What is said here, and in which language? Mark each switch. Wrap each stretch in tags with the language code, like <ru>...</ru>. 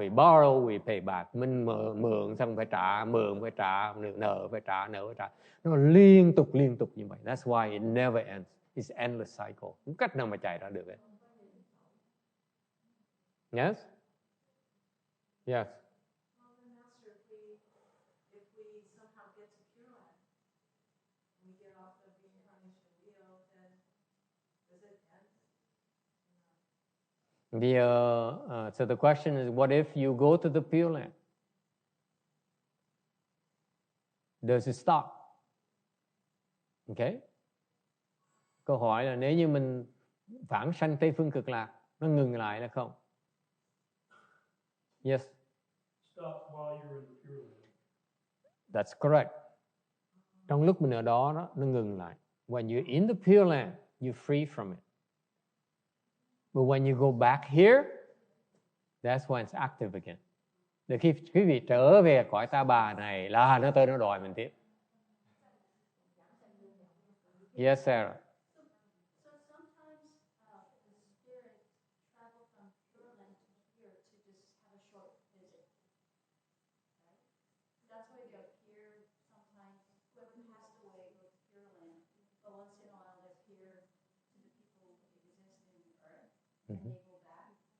<en>We borrow, we pay back.</en> <vi>Mình mượn xong phải trả, nợ phải trả. Nó liên tục như vậy.</vi> <en>That's why it never ends. It's endless cycle.</en> <vi>Không cách nào mà chạy ra được ấy.</vi> <en>Yes? Yes. Well, then, Master, if we somehow get to Pureland and we get off the reincarnation wheel, then does it end? So the question is, what if you go to the Pure Land? Does it stop? Okay.</en> <vi>Câu hỏi là nếu như mình vãng sanh Tây Phương Cực Lạc, nó ngừng lại là không?</vi> <en>Yes. Stop while you're in the Pure Land. That's correct.</en> <vi>Trong lúc mình ở đó, nó ngừng lại.</vi> <en>When you're in the Pure Land, you're free from it. But when you go back here, that's when it's active again.</en> <vi>Để khi quý vị trở về cõi ta bà này là nó đòi mình tiếp.</vi> <en>Yes, Sarah. So sometimes the spirit travel from Pureland to here to just have a short visit, right? That's why they appear sometimes. Whoever passed away goes to Pureland, but once in a while they appear to the people who exist in the earth, and they go back.</en>